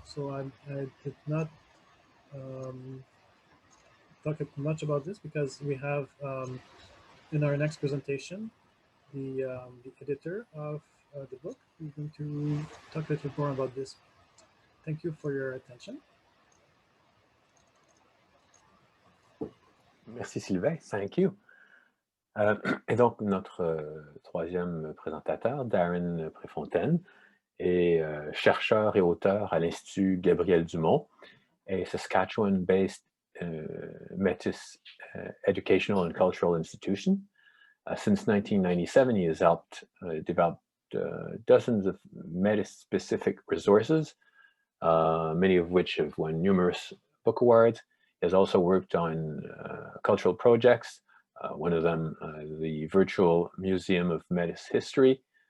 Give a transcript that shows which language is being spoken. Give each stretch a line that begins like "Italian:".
English: So I did not talk much about this because we have in our next presentation the editor of the book. We're going to talk a little more about this. Thank you for your attention.
French: Merci
English: Sylvain, thank you.
French: Et donc, notre troisième présentateur, Darren Prèfontaine, est chercheur et auteur à l'Institut Gabriel Dumont,
English: a Saskatchewan-based Métis educational and cultural institution. Since 1997, he has helped develop dozens of Métis-specific resources, many of which have won numerous book awards. He has also worked on cultural projects, one of them the Virtual Museum of Métis History.